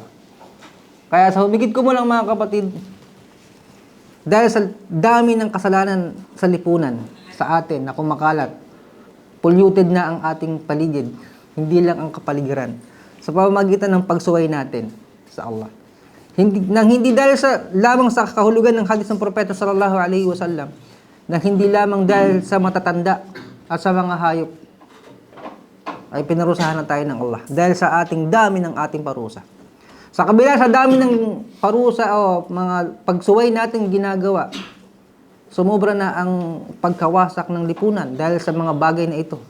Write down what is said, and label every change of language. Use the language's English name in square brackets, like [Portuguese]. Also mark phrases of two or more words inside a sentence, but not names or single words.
[Filipino] Kaya sa humigit ko mo lang mga kapatid, dahil sa dami ng kasalanan sa lipunan, sa atin na kumakalat, polluted na ang ating paligid, hindi lang ang kapaligiran, sa pamamagitan ng pagsuway natin sa Allah. Hindi dahil lamang sa kahulugan ng hadis ng Propeta [Arabic] صلى الله عليه وسلم, [Filipino] na hindi lamang dahil sa matatanda at sa mga hayop, ay pinarusahan na tayo ng Allah. Dahil sa ating dami ng ating parusa. Sa kabila sa dami ng parusa o mga pagsuway natin ginagawa, sumobra na ang pagkawasak ng lipunan dahil sa mga bagay na ito.